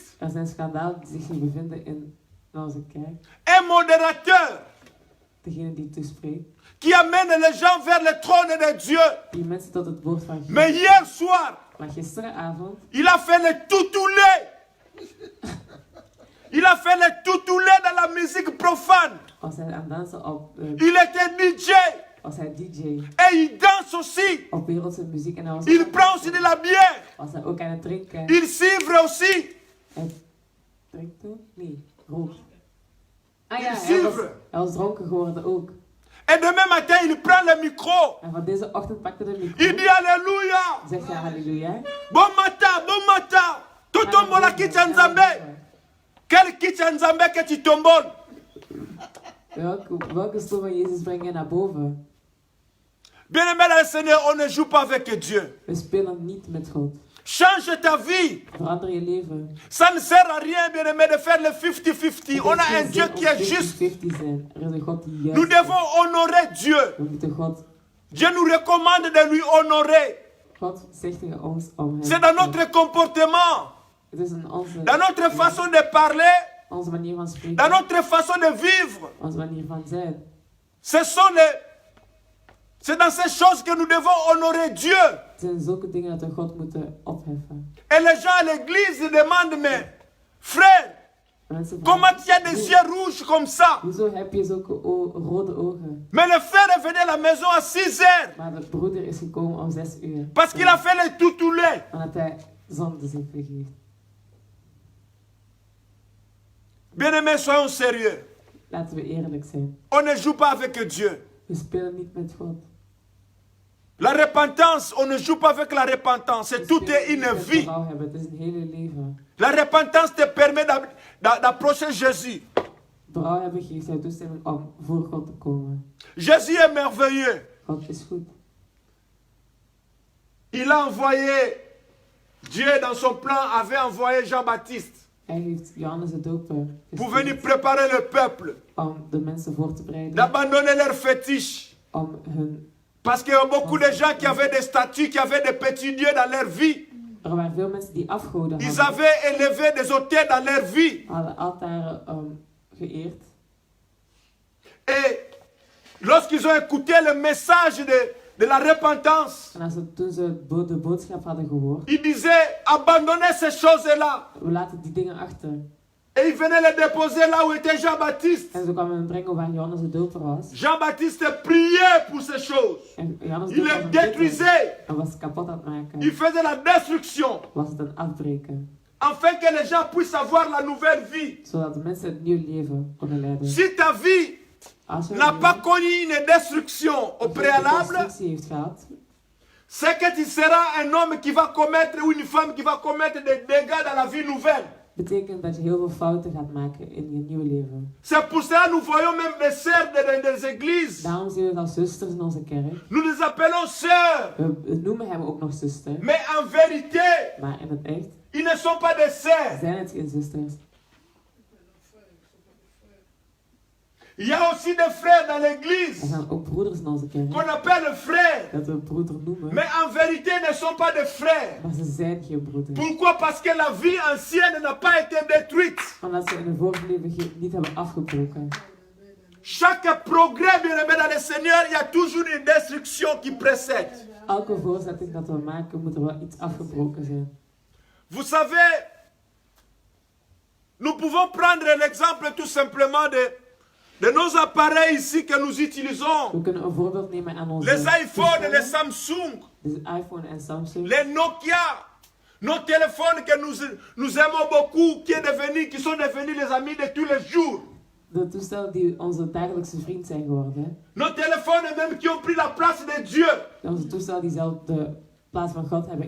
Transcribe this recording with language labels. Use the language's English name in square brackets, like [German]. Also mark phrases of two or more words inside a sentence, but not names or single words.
[Dutch] er zijn schandalen die zich niet bevinden in onze kerk. [French] Un modérateur [Dutch] Degene die toespreekt. [French] qui amène les gens vers le trône de Dieu. [Dutch] Die mensen tot het woord van God. [French] Mais hier soir, [Dutch] Maar gisteravond [French] il a fait le toutoulé. Il a fait le toutoulé dans la musique profane. [Dutch] was hij aan het dansen op... [French] Il était DJ [Dutch] was hij DJ [French] et il danse aussi. [Dutch] op wereldse muziek. En hij was, [French] Il prend aussi de la bière. [Dutch] was hij ook aan het drinken. [French] Il s'ivre aussi. [Dutch] Hij drinkt ook? Nee, rookt. Ah [French] Il [Dutch] ja, [French] s'ivre. [Dutch] hij was dronken geworden ook. [French] Et demain matin, il prend le micro. [Dutch] En van deze ochtend pakte de micro. [French] Il dit Alléluia. [Dutch] Zegt hij halleluja. [French] Bon matin, bon matin. Tu tombes la Kichanzambe. Quel Kichanzambe que tu tombes? [Dutch] Welke stoel van Jezus breng je naar boven? [French] Bien-aimé dans le Seigneur, on ne joue pas avec Dieu. [Dutch] We spelen niet met God. [French] Change ta vie. [Dutch] Verander je leven. [French] Ça ne sert à rien, bien-aimé, de faire le 50-50. On a un Dieu qui est juste. [Dutch] 50 zijn. Er is een God die juist [French] Nous [Dutch] is. [French] devons honorer Dieu. [Dutch] We moeten God. [French] Dieu nous recommande de lui honorer. [Dutch] God zegt tegen ons om hem. [French] C'est dans notre comportement, [Dutch] Het is in onze, [French] dans notre façon de parler, [Dutch] onze manier van spreken. [French] dans notre façon de vivre. [Dutch] Onze manier van zijn. [French] C'est dans ces choses que nous devons honorer Dieu. [Dutch] Het zijn zulke dingen dat we God moeten opheffen. [French] Et les gens à l'église demandent, mais frère, [Dutch] Mensen [French] comment tu as des yeux rouges comme ça? [Dutch] hoezo heb je zulke rode ogen? [French] Mais le frère est venu à la maison à 6 heures. [Dutch] Maar de broeder is gekomen om 6 uur. [French] Parce qu'il a fait le toutoulé. [Dutch] Omdat hij zonde zich vergeeft. [French] Bien-aimés, soyons sérieux. [Dutch] Laten we eerlijk zijn. [French] On ne joue pas avec Dieu. [Dutch] We spelen niet met God. [French] La repentance, on ne joue pas avec la repentance. C'est [Dutch] We [French] toute [Dutch] spelen niet [French] une [Dutch] met [French] vie. [Dutch] berouw hebben. Het is een hele leven. [French] La repentance te permet d'approcher Jésus. [Dutch] Berouw hebben geeft jou toestemming om voor God te komen. [French] Jésus est merveilleux. [Dutch] God is goed. [French] Il a envoyé, Dieu dans son plan avait envoyé Jean-Baptiste [Dutch] Hij heeft Johannes de Doper [French] pour venir [Dutch] gestuurd [French] préparer le peuple, [Dutch] om de mensen voor te bereiden. [French] d'abandonner leurs fétiches. [Dutch] Om hun... [French] Parce qu'il y a beaucoup de gens qui avaient des statues, qui avaient des petits dieux dans leur vie. [Dutch] Er waren veel mensen die afgoden [French] Ils [Dutch] hadden. [French] avaient élevé des autels dans leur vie. [Dutch] Hadden altaren geëerd. [French] Et lorsqu'ils ont écouté le message de la repentance, [Dutch] En toen ze de boodschap hadden gehoord, [French] ils disaient abandonnez ces choses-là. [Dutch] we laten die dingen achter. [French] Et ils venaient les déposer là où était Jean-Baptiste. [Dutch] En ze kwamen hem brengen waar Johannes de doper was. [French] Jean-Baptiste priait pour ces choses. [Dutch] En Johannes de [French] Il [Dutch] doper [French] les [Dutch] was bidden [French] détruisait. [Dutch] en was kapot aan het maken. [French] Il faisait la destruction. [Dutch] Was het een afbreken. [French] Afin que les gens puissent avoir la nouvelle vie. [Dutch] Zodat de mensen het nieuw leven konden leiden. [French] Si ta vie [Dutch] Als je [French] n'a pas connu une destruction au [Dutch] een [French] préalable, [Dutch] destructie heeft gehad, [French] c'est que tu seras un homme qui va commettre ou une femme qui va commettre des dégâts dans la vie nouvelle. [Dutch] betekent dat je heel veel fouten gaat maken in je nieuwe leven. [French] C'est pour ça que nous voyons même des sœurs des églises. [Dutch] Daarom zien we het als zusters in onze kerk. [French] Nous les appelons sœurs. [Dutch] We noemen hem ook nog zuster. [French] Mais en vérité, [Dutch] Maar in het echt [French] ils ne sont pas des sœurs. [Dutch] zijn het geen zusters. [French] Il y a aussi des frères dans [Dutch] Er [French] l'église [Dutch] zijn ook broeders in onze kerk. [French] qu'on appelle frères. [Dutch] Dat we broeder noemen. [French] Mais en vérité, ils ne sont pas des frères. [Dutch] Maar ze zijn geen broeders. [French] Pourquoi? Parce que la vie ancienne n'a pas été détruite. [Dutch] Omdat ze in hun vorige leven niet hebben afgebroken. [French] Chaque progrès, bien aimé dans le Seigneur, il y a toujours une destruction qui précède. [Dutch] Elke voorzetting dat we maken, moet er wel iets afgebroken zijn. [French] Vous savez, nous pouvons prendre l'exemple tout simplement de nos appareils ici que nous utilisons. [Dutch] We kunnen een voorbeeld nemen aan onze [French] Les iPhones, les [Dutch] toestellen. [French] Samsung, [Dutch] Dus iPhone en Samsung. [French] les Nokia, nos téléphones que nous aimons beaucoup, qui sont devenus les amis de tous les jours. [Dutch] De toestellen die onze dagelijkse vriend zijn geworden. [French] Nos téléphones même qui ont pris la place de Dieu. [Dutch] Onze toestellen die zelf de plaats van God hebben